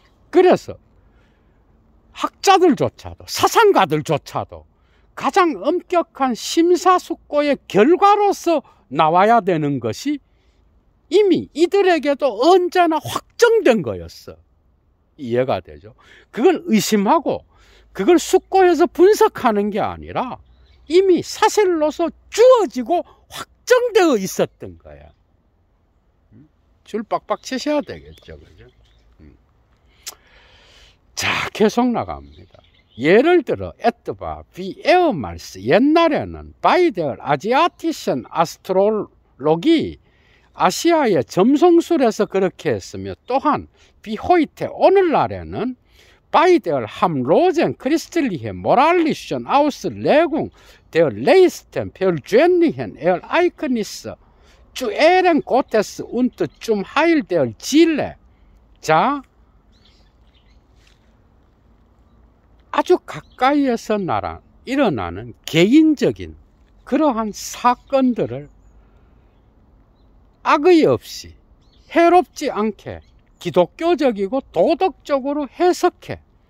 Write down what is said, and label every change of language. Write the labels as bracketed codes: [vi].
[ko] 그래서 학자들조차도, 사상가들조차도 가장 엄격한 심사숙고의 결과로서 나와야 되는 것이 이미 이들에게도 언제나 확정된 거였어. 이해가 되죠? 그걸 의심하고 그걸 숙고해서 분석하는 게 아니라 이미 사실로서 주어지고 확정되어 있었던 거야. 줄 빡빡 치셔야 되겠죠, 그죠? 자, 계속 나갑니다. 예를 들어 [de] etwa wie ehemals [ko] 옛날에는 [de] bei der asiatischen Astrologie [ko] 아시아의 점성술에서 그렇게 했으며 또한 [de] wie heute [ko] 오늘날에는 [de] bei der harmlosen christlichen moralischen Auslegung der leisten persönlichen Ereignisse zu Ehren Gottes und zum Heil der Seele. [ko] 자, 아주 가까이에서 일어나는 개인적인 그러한 사건들을 악의 없이 해롭지 않게 기독교적이고 도덕적으로 해석해.